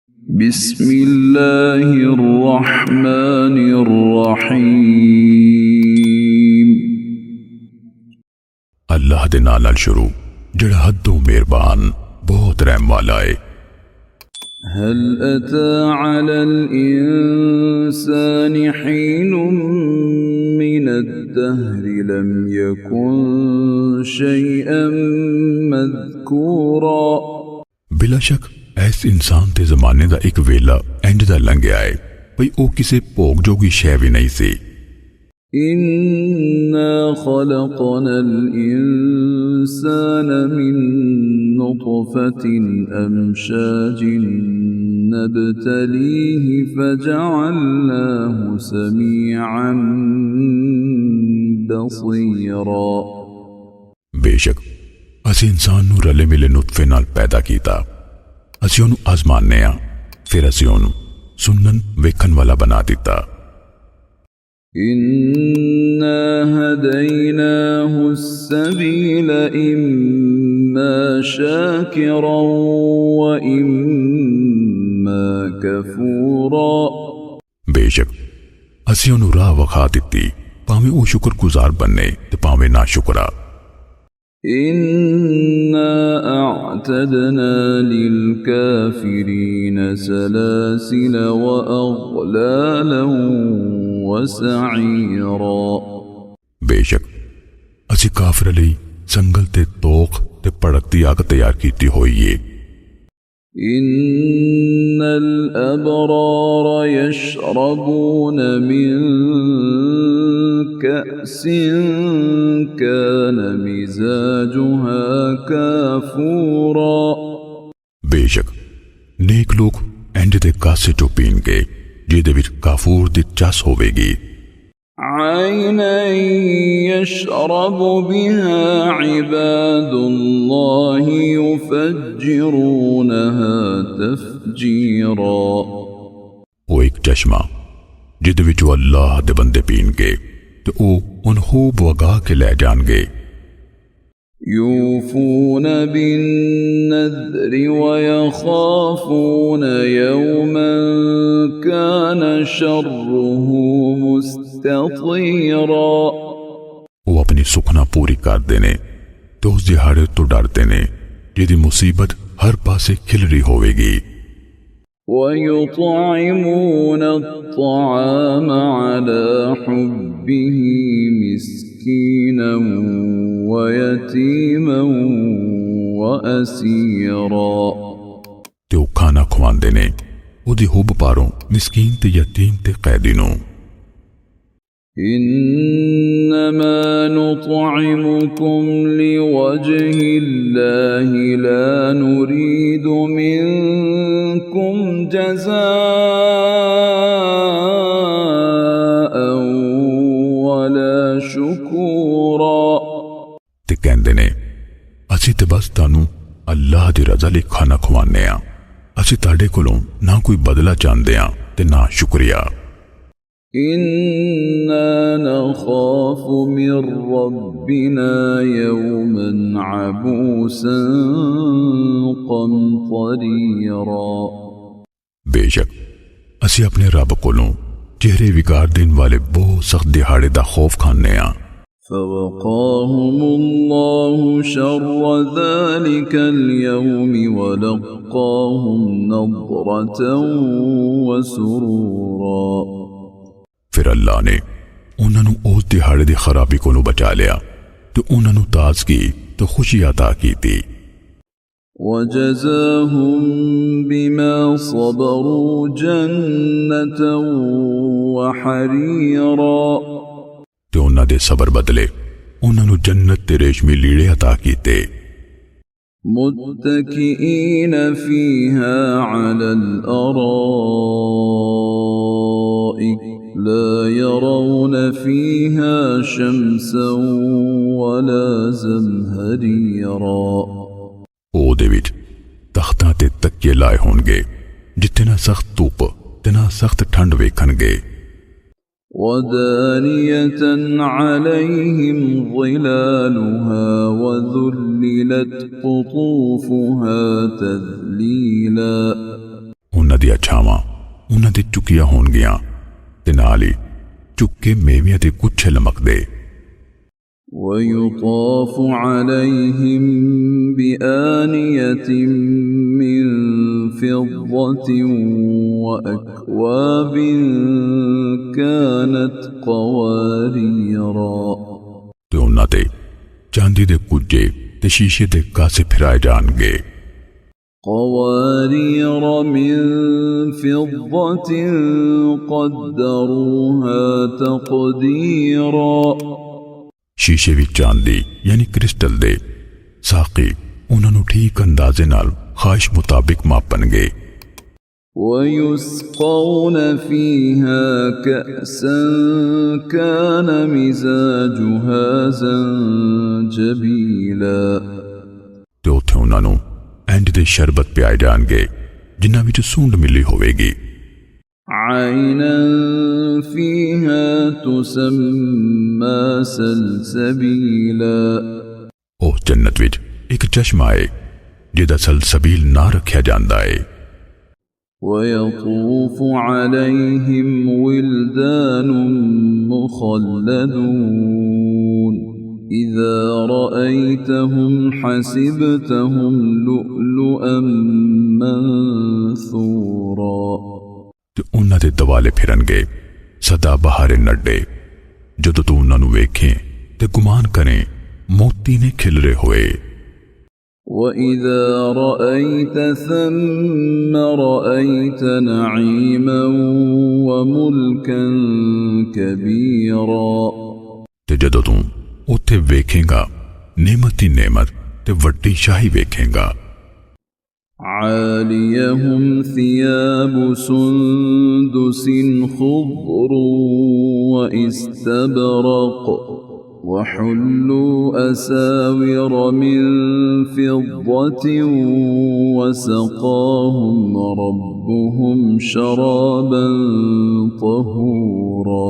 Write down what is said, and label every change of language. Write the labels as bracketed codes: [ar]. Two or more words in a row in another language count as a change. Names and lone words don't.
[ar] بسم اللہ الرحمن الرحیم [pa] اللہ دے نال شروع جڑا حدوں مہربان بہت رحم والا ہے۔ [ar] هل أتى على الإنسان حين من الدهر لم يكن شيئا مذكورا۔ [pa] بلا شک ایس انسان تے زمانے دا ایک ویلا اینڈ دا لنگیا ہے بھئی او کسے بھوگ جوگی شے بھی نہیں سی۔ [ar] إنا خلقنا الإنسان من نطفة أمشاج نبتليه فجعلناه سميعا بصيرا۔ [pa] بے شک اسی انسان نو رلے ملے نطفے نال پیدا کیتا، اسی اونوں آزمانے ہاں، پھر اسی اونوں سنن ویکھن والا بنا دیتا۔ [ar] إنا هديناه السبيل إما شاكرا وإما كفورا۔ [pa] بے شک اسی اونوں راہ وکھا دتی، پاویں او شکر گزار بننے تے پاویں نا شکرا۔ [ar] إنا أعتدنا للكافرين سلاسل وأغلالا وسعيرا۔ [pa] بے شک اسی کافر لئی سنگل تے توق تے پڑکتی آگ تیار کیتی ہوئی ہے۔ [ar] إن الأبرار يشربون من كأس كان مزاجها كافورا۔ [pa] بے شک نیک لوگ اینڈ دے کاسے چو پین گے جیدے وچ کافور دی چس ہوے گی۔ [ar] عينا يشرب بها عباد الله يفجرونها تفجيرا۔ [pa] وہ ایک چشمہ جیدے وچ اللہ دے بندے پین گے تو او ان خوب وگا کے لے جان گے۔ [ar] يوفون بالنذر ويخافون يوما كان شره مستطيرا۔ [pa] وہ اپنی سکھنا پوری کردے نے تو اس دہاڑے تو ڈرتے نے جیدی مصیبت ہر پاسے کھل رہی ہوے گی۔ [ar] ويطعمون الطعام على حبه مسكينا ويتيما وأسيرا۔ [pa] تے او کھانا کھواندے نے او دی حب پاروں مسکین تے یتیم تے قیدی نوں۔ [ar] إنما نطعمكم لوجه الله لا نريد منكم جزاء ولا شكورا۔ [pa] تے کہندے نے اسی تے بس تانوں اللہ دی رضا لئی کھانا کھوانے ہاں، اسی تاڈے کولوں نہ کوئی بدلہ چاہندے ہاں تے نہ شکریہ۔ [ar] إنا نخاف من ربنا يوما عبوسا قمطريرا۔ [pa] بے شک اسی اپنے رب کولوں چہرے وگار دین والے بہت سخت دہاڑے دا خوف کھانے ہاں۔ [ar] فوقاهم الله شر ذلك اليوم ولقاهم نضرة وسرورا۔ [pa] پھر اللہ نے انہاں نوں اس دہاڑے دی خرابی کولوں بچا لیا تو انہاں نوں تازگی تو خوشی عطا کیتی۔ [ar] وجزاهم بما صبروا جنة وحريرا۔ [pa] تے انہاں دے صبر بدلے انہاں نوں جنت تے ریشمی لیڑے عطا کیتے۔ [ar] متكئين فيها على الأرائك لا يرون فيها شمسا ولا زمهريرا۔ [pa] او دے وچ تختاں تے تکیے لائے ہون گے جتھے نہ سخت دھوپ تے نہ سخت ٹھنڈ ویکھن گے۔ [ar] ودانية عليهم ظلالها وذللت قطوفها تذليلا۔ [pa] ਉਹਨਾਂ ਦੀਆਂ ਛਾਵਾਂ ਉਹਨਾਂ ਦੇ ਚੁੱਕੀਆਂ ਹੋਣਗੀਆਂ ਤੇ ਨਾਲ ਹੀ ਚੁੱਕੇ ਮੇਵਿਆਂ ਦੇ ਗੁੱਛੇ ਲਮਕਦੇ। [ar] ويطاف عليهم بآنية من فضة وأكواب كانت قواريرا [pa] ਤੇ ਉਹਨਾਂ ਤੇ ਚਾਂਦੀ ਦੇ ਕੁੱਜੇ ਤੇ ਸ਼ੀਸ਼ੇ ਦੇ ਕਾਸੇ ਫਿਰਾਏ ਜਾਣਗੇ। [ar] قوارير من فضة قدروها تقديرا [pa] ਸ਼ੀਸ਼ੇ ਵੀ ਚਾਂਦੀ ਯਾਨੀ ਕ੍ਰਿਸਟਲ ਦੇ। ਸਾਕੀ ਉਹਨਾਂ ਨੂੰ ਠੀਕ ਅੰਦਾਜ਼ੇ ਨਾਲ ਖਾਹਿਸ਼ ਮੁਤਾਬਿਕ ਮਾਪਣਗੇ। [ar] ويسقون فيها كأسا كان مزاجها زنجبيلا [pa] ਤੇ ਉੱਥੇ ਉਹਨਾਂ ਨੂੰ ਇੰਜ ਦੇ ਸ਼ਰਬਤ ਪਿਆਏ ਜਾਣਗੇ ਜਿਨ੍ਹਾਂ ਵਿੱਚ ਸੂੰਡ ਮਿਲੀ ਹੋਵੇਗੀ। [ar] عينا فيها تسمى سلسبيلا [pa] ਉਹ ਜੰਨਤ ਵਿੱਚ ਇੱਕ ਚਸ਼ਮਾ ਹੈ ਜਿਹਦਾ ਸਲਸਬੀਲ ਨਾਂ ਰੱਖਿਆ ਜਾਂਦਾ ਹੈ। [ar] ويطوف عليهم ولدان مخلدون إذا رأيتهم حسبتهم لؤلؤا منثورا [pa] ਤੇ ਉਹਨਾਂ ਦੇ ਦੁਆਲੇ ਫਿਰਨਗੇ ਸਦਾ ਬਹਾਰੇ ਨੱਡੇ। ਜਦੋਂ ਤੂੰ ਉਹਨਾਂ ਨੂੰ ਵੇਖੇ ਤੇ ਗੁਮਾਨ ਕਰੇ ਮੋਤੀ ਨੇ ਖਿਲਰੇ ਹੋਏ। [ar] وَإِذَا رَأَيْتَ ثَمَّ رَأَيْتَ نَعِيمًا وَمُلْكًا كَبِيرًا [pa] ਤੇ ਜਦੋਂ ਤੂੰ ਉੱਥੇ ਵੇਖੇਗਾ ਨਿਮਤ ਹੀ ਨਿਮਤ ਤੇ ਵੱਡੀ ਸ਼ਾਹੀ ਵੇਖੇਗਾ। [ar] عَالِيَهُمْ ثِيَابُ سُنْدُسٍ خُضْرٌ وَإِسْتَبْرَقٌ وَحُلُّوا أَسَاوِرَ مِنْ فِضَّةٍ وَسَقَاهُمْ رَبُّهُمْ شَرَابًا طَهُورًا